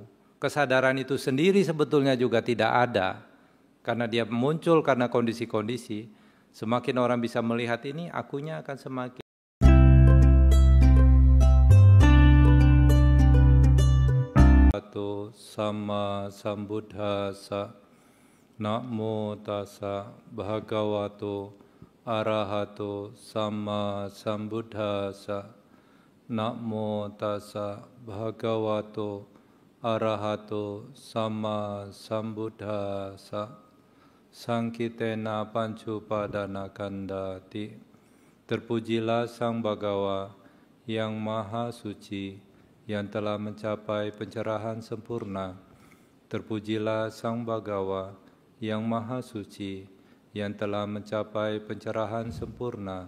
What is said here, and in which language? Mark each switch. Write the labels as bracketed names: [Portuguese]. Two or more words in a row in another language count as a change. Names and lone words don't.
[Indonesian] Kesadaran itu sendiri sebetulnya juga tidak ada. Karena dia muncul karena kondisi-kondisi, semakin orang bisa melihat ini, akunya akan semakin [Pali] Sama Sambuddhassa. Namo tassa bhagavato arahato sama Sambuddhassa. Namo tassa bhagavato arahato sama Sambuddhassa. Sankitena pancupadana kandati. [Indonesian] Terpujilah Sang Bhagawa yang Maha Suci, yang telah mencapai pencerahan sempurna. Terpujilah Sang Bhagawa yang Maha Suci, yang telah mencapai pencerahan sempurna.